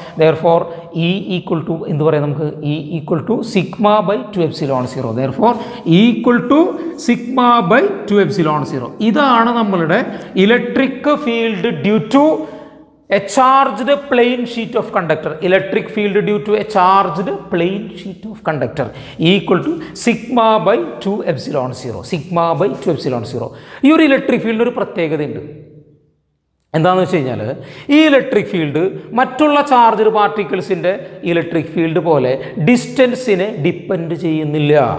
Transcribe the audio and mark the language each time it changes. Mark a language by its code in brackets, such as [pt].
[ml] therefore E = എന്ത് പറയാം നമുക്ക്? E = σ/2ε0. therefore E = σ/2ε0. ഇതാണ് നമ്മളുടെ [en] Electric field due to a charged plane sheet of conductor, electric field due to a charged plane sheet of conductor equal to sigma by 2 epsilon 0. Sigma by 2 epsilon 0. [ml] ഈ ഒരു electric ഫീൽഡിന് ഒരു പ്രത്യേകതയുണ്ട്. എന്താണെന്ന് വെച്ച് കഴിഞ്ഞാൽ ഈ ഇലക്ട്രിക് ഫീൽഡ് മറ്റുള്ള ചാർജഡ് പാർട്ടിക്കിൾസിൻ്റെ ഇലക്ട്രിക് ഫീൽഡ് പോലെ ഡിസ്റ്റൻസിനെ ഡിപ്പെൻഡ് ചെയ്യുന്നില്ല.